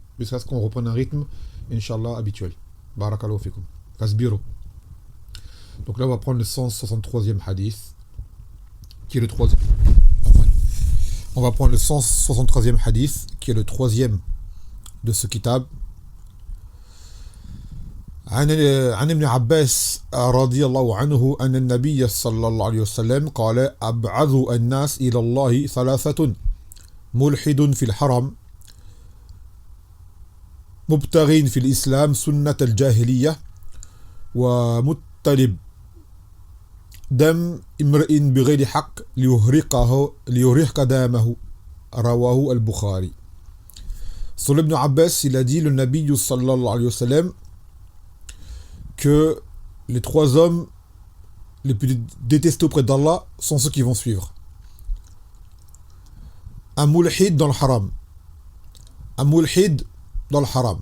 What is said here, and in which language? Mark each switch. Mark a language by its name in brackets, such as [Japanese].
[French] Jusqu'à ce qu'on reprenne un rythme, Inch'Allah, habituel. [Arabic] Barakallahu fikum. [French] Kasbiro. Donc là, on va prendre le 163e hadith, qui est le troisième. On va prendre le 163e hadith, qui est le troisième de ce kitab. [Arabic] عن ابن عباس رضي الله عنه أن النبي صلى الله عليه وسلم قال أبعث الناس إلى الله ثلاثة ملحد في الحرم مبتغ في الإسلام سنة الجاهلية ومطلب دم امرئ بغير حق ليهرق دامه رواه البخاري. [French] Sur Ibn Abbas, il a dit, le Nabi [Arabic] sallallahu alayhi wa sallam, [French] que les 3 hommes les plus détestés auprès d'Allah sont ceux qui vont suivre. Un mulhid dans le haram. Un mulhid dans le haram.